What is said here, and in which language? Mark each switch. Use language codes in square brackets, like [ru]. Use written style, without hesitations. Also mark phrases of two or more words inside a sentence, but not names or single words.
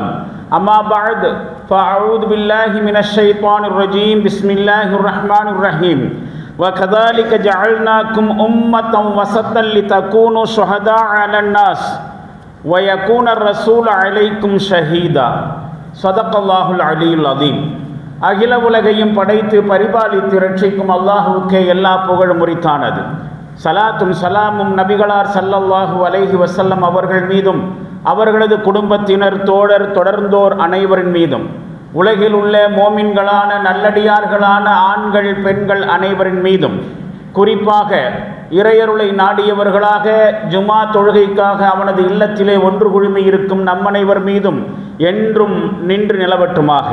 [ar] أما بعد فأعوذ بالله من الشيطان الرجيم بسم الله الرحمن الرحيم وكذلك جعلناكم أمة وسطا لتكونوا شهداء على الناس ويكون الرسول عليكم شهيدا صدق الله العلي العظيم [ta] அகில உலகையும் படைத்து பரிபாலித்து இரட்சிக்கும் அல்லாஹ்வுக்கே எல்லா புகழும் உரித்தானது. சலாத்தும் சலாமும் நபிகளார் [ar] صلى الله عليه وسلم [ta] அவர்கள் மீதும் அவர்களது குடும்பத்தினர் தோழர் தொடர்ந்தோர் அனைவரின் மீதும் உலகில் உள்ள மோமின்களான நல்லடியார்களான ஆண்கள் பெண்கள் அனைவரின் மீதும் குறிப்பாக இறையருளை நாடியவர்களாக ஜுமா தொழுகைக்காக அவனது இல்லத்திலே ஒன்று குழுமி இருக்கும் நம்மனைவர் மீதும் என்றும் நின்று நிலவட்டுமாக.